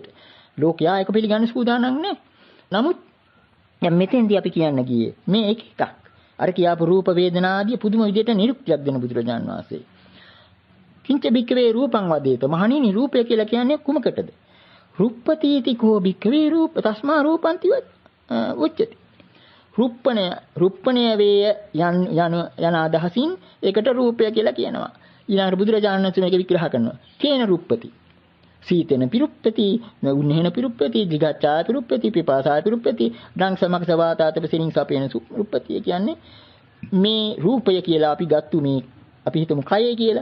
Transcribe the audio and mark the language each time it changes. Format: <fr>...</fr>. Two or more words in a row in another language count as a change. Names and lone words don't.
<si>ලෝකයා එක පිළිගන්න සූදානම් නැහැ. නමුත් දැන් මෙතෙන්දී අපි කියන්න ගියේ මේ එකක්. අර කියාපු රූප වේදනා ආදී පුදුම විදියට නිරුක්තියක් දෙන බුදුරජාන් වහන්සේ.</si> <pi>කිංච බික්කවේ රූපං වදේත.</pi> <si>මහණෙනි රූපය කියලා කියන්නේ කුමකටද?</si> <pi>රුප්පතීති කෝ බික්කවේ රූප තස්මා රූපන්ති උච්චති.</pi> <si>රුප්පණය වේය යන අදහසින් ඒකට රූපය කියලා කියනවා. ඊළඟට බුදුරජාණන් වහන්සේ මේක විග්‍රහ කරනවා.</si> <pi>කේන රුප්පති. සීතෙන පිරුප්පති, උන්නේන පිරුප්පති, දිගච්ඡා පිරුප්පති, පිපාසා පිරුප්පති, ඩංසමක්ස වාතාතප සිරින් සපේන රුප්පති</pi> <si>කියන්නේ මේ රූපය කියලා අපි ගත්තු මේ අපි හිතමු කයයි කියලා.</si>